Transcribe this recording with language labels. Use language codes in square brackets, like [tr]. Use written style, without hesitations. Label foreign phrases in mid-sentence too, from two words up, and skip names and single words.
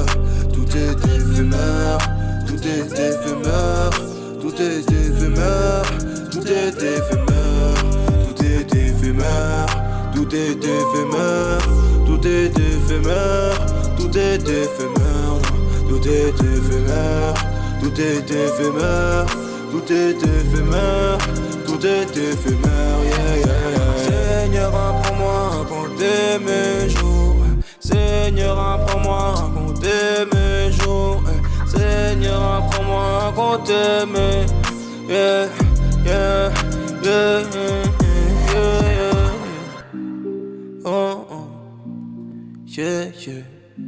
[fr] tout est éphémère, tout est éphémère, tout est éphémère, tout est éphémère, tout est éphémère, tout est éphémère, tout est éphémère, tout est éphémère, tout est éphémère, tout est éphémère, tout est éphémère, tout est éphémère, [en] yeah, yeah, yeah. [fr] Seigneur, apprends-moi à compter mes jours. Seigneur, apprends-moi comment t'aimer. [en] Yeah, yeah, yeah, yeah, yeah. Oh, oh. Yeah, yeah.